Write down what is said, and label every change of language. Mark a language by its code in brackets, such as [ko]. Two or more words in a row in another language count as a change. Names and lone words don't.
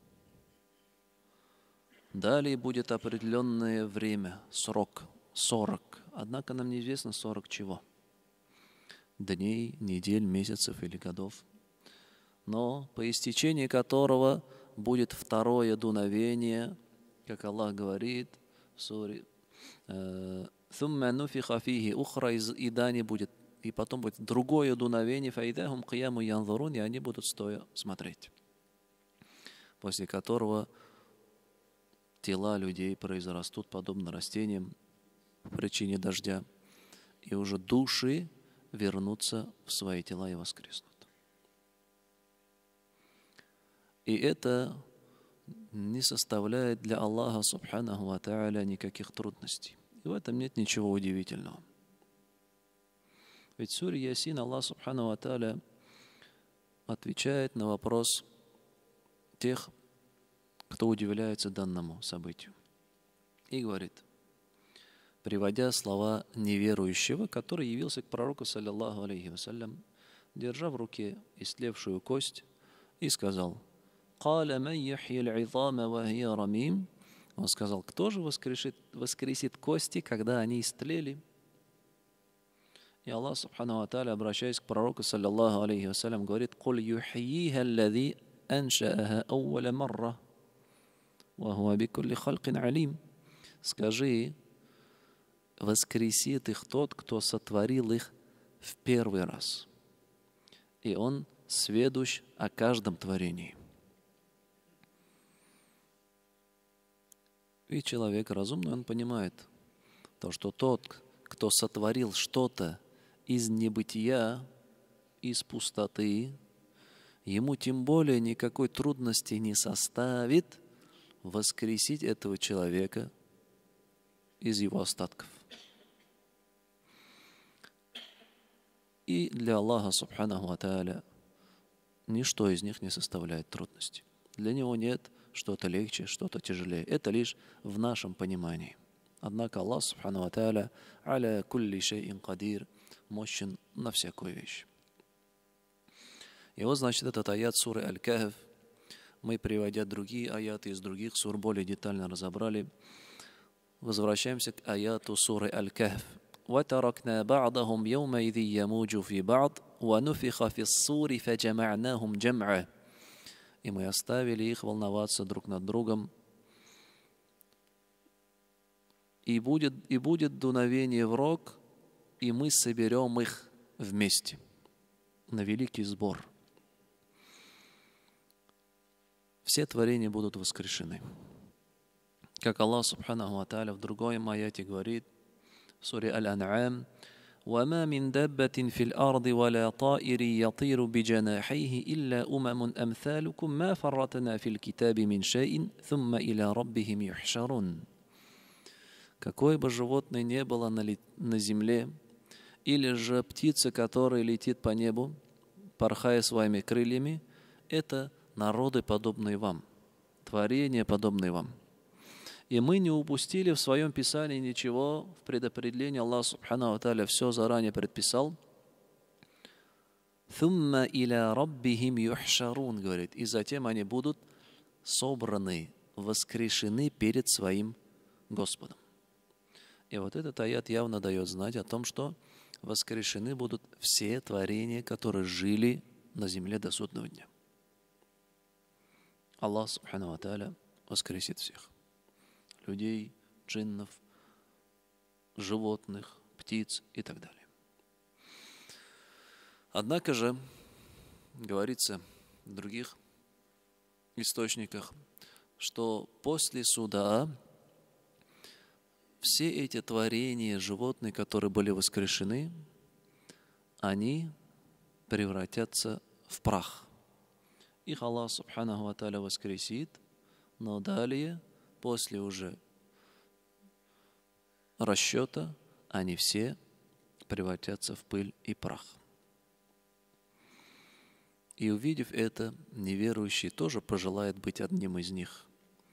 [ru] Далее будет определенное время, срок, 40. Однако нам неизвестно 40 чего. Дней, недель, месяцев или годов. Но по истечении которого будет второе дуновение, как Аллах говорит в суре [ar] «ثم نفخ فيه أخرى», [ru] и далее будет, и потом будет другое дуновение, [ar] «فإذا هم قيام ينظرون», [ru] и они будут стоя смотреть. После которого тела людей произрастут подобно растениям по причине дождя, и уже души вернутся в свои тела и воскреснут. И это не составляет для Аллаха [ar] سبحانه وتعالى [ru] никаких трудностей. И в этом нет ничего удивительного. Ведь в суре Ясин Аллах [ar] سبحانه وتعالى [ru] отвечает на вопрос тех, кто удивляется данному событию. И говорит, приводя слова неверующего, который явился к пророку, [ar] صلى الله عليه وسلم, [ru] держа в руке истлевшую кость, и сказал: он сказал: кто же воскресит кости, когда они истлели? И Аллах [ar] سبحانه وتعالى, [ru] обращаясь к пророку, [ar] صلى الله عليه وسلم, говорит: «قل يحييها الذي أنشأها أول مرة وهو بكل خلق عليم». [ru] Скажи, воскресит их тот, кто сотворил их в первый раз, и он сведущ о каждом творении. И человек разумный, он понимает то, что тот, кто сотворил что-то из небытия, из пустоты, ему тем более никакой трудности не составит воскресить этого человека из его остатков. И для Аллаха [ar] سبحانه وتعالى [ru] ничто из них не составляет трудности. Для него нет что-то легче, что-то тяжелее. Это лишь в нашем понимании. Однако Аллах [ar] سبحانه وتعالى على كل شيء قدير, [ru] мощен на всякую вещь. И вот, значит, этот аят суры Аль-Кахф, мы, приводя другие аяты из других сур, более детально разобрали. Возвращаемся к аяту суры Аль-Кахф. [ar] وَتَرَكْنَا بَعْضَهُمْ يَوْمَئِذٍ يَمُوجُ فِي بَعْضٍ وَنُفِخَ فِي الصُّورِ فَجَمَعْنَاهُمْ جَمْعًا. [ru] И мы оставили их волноваться друг над другом. И будет дуновение в рог, и мы соберем их вместе на великий сбор. Все творения будут воскрешены. Как Аллах [ar] سبحانه وتعالى [ru] в другом аяте говорит, в суре Аль-Ан'ам: [ar] وَمَا مِن دَابَّةٍ فِي الْأَرْضِ وَلَا طَائِرٍ يَطِيرُ بِجَنَاحَيْهِ إِلَّا أُمَمٌ أَمْثَالُكُم مَّا فَرَّطْنَا فِي الْكِتَابِ مِن شَيْءٍ ثُمَّ إِلَى رَبِّهِمْ يُحْشَرُونَ. [ru] Какое бы животное не было на земле, или же птица, которая летит по небу, порхая своими крыльями, это народы, подобные вам, творения, подобные вам. И мы не упустили в своем Писании ничего в предопределении. Аллах [ar] سبحانه وتعالى [ru] все заранее предписал. [ar] «ثم إلى ربهم يحشرون», [ru] говорит, и затем они будут собраны, воскрешены перед своим Господом. И вот этот аят явно дает знать о том, что воскрешены будут все творения, которые жили на земле до судного дня. Аллах [ar] سبحانه وتعالى [ru] воскресит всех. Людей, джиннов, животных, птиц и так далее. Однако же, говорится в других источниках, что после суда все эти творения, животные, которые были воскрешены, они превратятся в прах. Их Аллах [ar] سبحانه وتعالى [ru] воскресит, но далее, после уже расчета, они все превратятся в пыль и прах. И увидев это, неверующий тоже пожелает быть одним из них.